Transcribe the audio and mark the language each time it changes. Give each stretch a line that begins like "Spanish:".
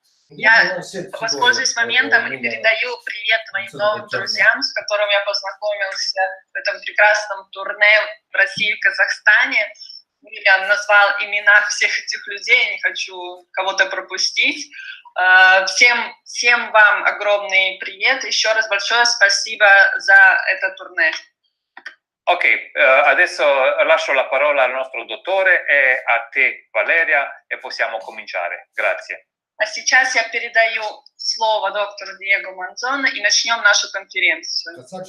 Russian: Я воспользуюсь моментом и передаю привет моим новым друзьям, с которыми я познакомился в этом прекрасном турне в России и в Казахстане. Я назвал имена всех этих людей, не хочу кого-то пропустить. Всем вам огромный привет. Еще раз большое спасибо за это турне.
Italian: Ok, adesso lascio la parola al nostro dottore e a te, Valeria, e possiamo cominciare. Grazie.
Russian: А сейчас я передаю слово доктору Диего Монзону и начнем нашу конференцию.